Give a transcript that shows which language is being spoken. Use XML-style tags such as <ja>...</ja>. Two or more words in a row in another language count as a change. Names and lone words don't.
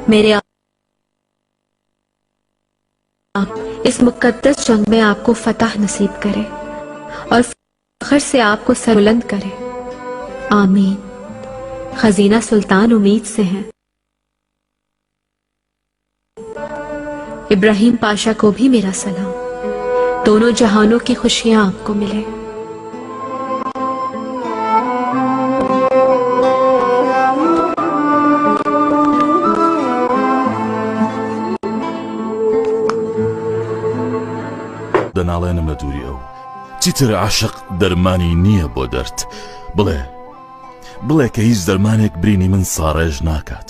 <hi>मेरे आप इस मुकद्दस जंग में आपको फतह नसीब करे और फख्र से आपको सरबुलंद करे। आमीन। खजीना सुल्तान उम्मीद से हैं। इब्राहिम पाशा को भी मेरा सलाम। दोनों जहानों की खुशियां आपको मिले।</hi> <ckb>دەناڵێنمە دووری ئەو چیتر عاشق دەرمانی نییە بۆ دەرد بڵێ کە هیچ دەرمانێک برینی من ساڕێژ ناکات.</ckb>